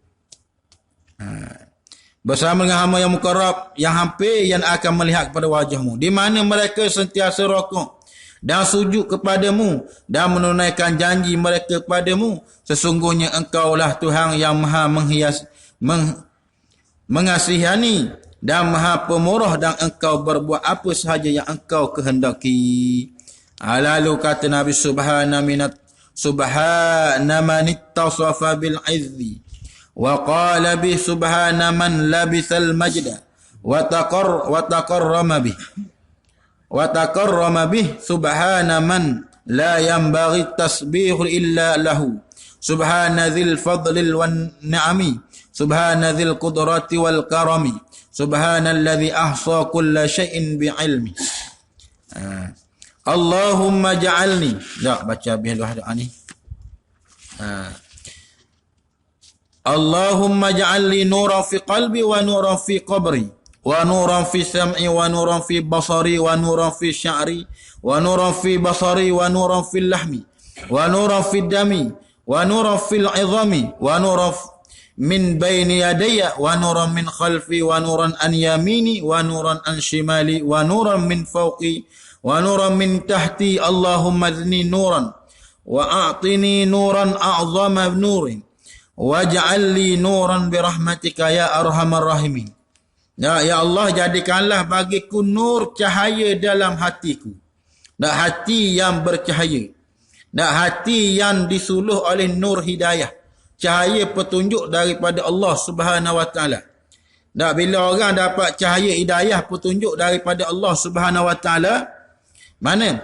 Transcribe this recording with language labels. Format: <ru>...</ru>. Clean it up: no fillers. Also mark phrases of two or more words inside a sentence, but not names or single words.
<ms>Bersama dengan hamba yang mukarrab, yang hampir, yang akan melihat kepada wajahmu, di mana mereka sentiasa rokok dan sujud kepadamu dan menunaikan janji mereka kepadamu. Sesungguhnya engkaulah Tuhan yang maha mengasihani dan maha pemurah, dan engkau berbuat apa sahaja yang engkau kehendaki. Lalu kata Nabi</ms> <ar>سبحان من اتصف بالعز وقال به سبحان من لبس المجد وتكرم به سبحان من لا ينبغي التسبيح إلا له سبحان ذي الفضل والنعم سبحان ذي القدرة والكرم سبحان الذي أحصى كل شيء بعلمه. اللهم اجعلني,</ar> <ms>baca bihalah doa ni.</ms> <ar>اللهم اجعل لي نورا في قلبي ونورا في قبري ونورا في سمعي ونورا في بصري ونورا في شعري ونورا في بصري ونورا في لحمي ونورا في دمي ونورا في العظام ونورا من بين يدي ونورا من خلفي ونورا عن يميني ونورا عن شمالي ونورا من فوقي ونورا من تحتي. اللهم أدني نورا وأعطني نورا أعظم نور واجعل لي نورا برحمتك يا أرحم الراحمين.</ar> <ms>Ya Allah, jadikanlah bagiku nur cahaya dalam hatiku. Hati yang bercahaya. Hati yang disuluh oleh nur hidayah. Cahaya petunjuk daripada Allah</ms> <ar>سبحانه وتعالى.</ar> <ms>Bila orang dapat cahaya hidayah petunjuk daripada Allah</ms> <ar>سبحانه وتعالى,</ar> <ms>mana?</ms>